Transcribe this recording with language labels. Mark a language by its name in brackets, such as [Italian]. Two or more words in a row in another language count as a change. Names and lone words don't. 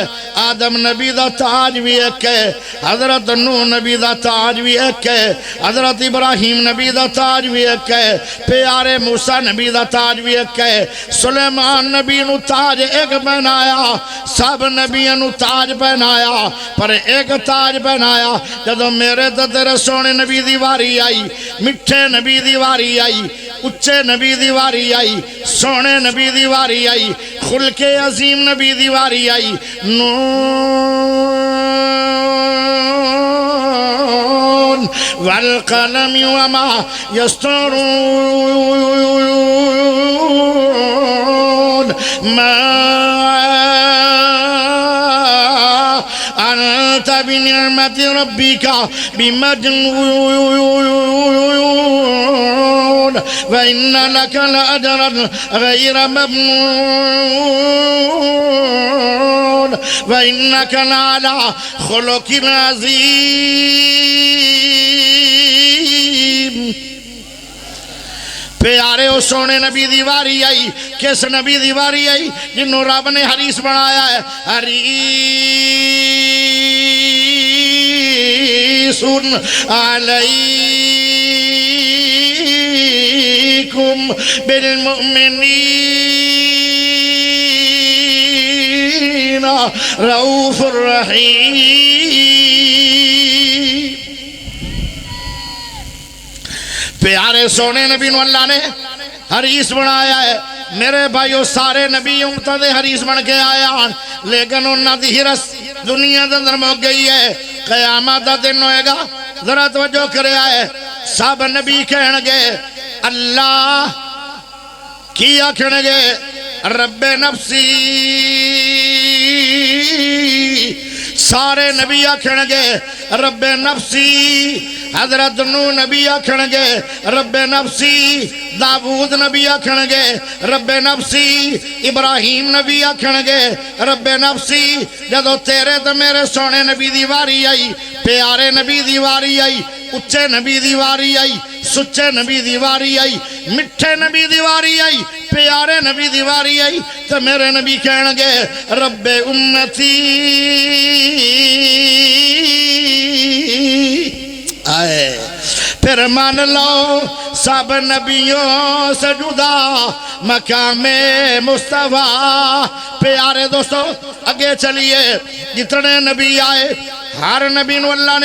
[Punjabi] آدم نبی دا تاج بھی ایک ہے، حضرت نوح نبی دا تاج بھی ایک ہے، حضرت ابراہیم نبی دا تاج بھی ایک ہے، پیارے موسیٰ نبی دا تاج بھی ایک ہے، سلیمان نبی نو تاج ایک بنایا، سب نبیوں نو تاج بنایا، پر ایک تاج بنایا جدو میرے تیرے سونے نبی دی واری آئی، مٹھے نبی دی واری آئی، اچھے نبی دی واری آئی، سونے نبی دی واری آئی، [Arabic] خلق عظیم [Punjabi] نبی دی واری آئی، [Arabic] نون والقلم وما يسطرون ما أنت بنعمة ربك بمجنون وإن لك لأجرا غير ممنون وإنك لعلى خلق عظيم۔ [Punjabi] پیارے او سونے نبی دیواری آئی، کس نبی دیواری آئی جنہوں رب نے حریث بنایا ہے، [Arabic] حریث علیکم بالمؤمنین رؤوف الرحیم۔ [Punjabi] پیارے سونے نبی نو اللہ نے حریص بنایا ہے میرے بھائیو سارے نبی امتہ دے حریص بن کے آیا لیکن انہاں دی حرس دنیا دے اندر مک گئی ہے قیامت دا دن ہوئے گا ذرا توجہ کرے آئے سب نبی کہنے گے اللہ کیا کہنے گے [Arabic] رب نفسی [Punjabi] سارے نبی آکھن گے [Arabic] رب نفسی [Punjabi] حضرت نوح نبی آکھن گے [Arabic] رب نفسی [Punjabi] داؤد نبی آکھن گے [Arabic] رب نفسی [Punjabi] ابراہیم نبی آکھن گے [Arabic] رب نفسی [Punjabi] جدو تیرے تو میرے سونے نبی دی واری آئی پیارے نبی دی واری آئی اچھے نبی دی واری آئی سچے نبی دی واری آئی مٹھے نبی دی واری آئی پیارے نبی دی واری آئی تو میرے نبی کہنے گے [Arabic] رب امتی [Urdu] آئے پھر مان لو سب نبیوں سے جدا مقام مصطفیٰ [Punjabi] پیارے دوستو اگے چلیے جتنے نبی آئے ہر نبی نو اللہ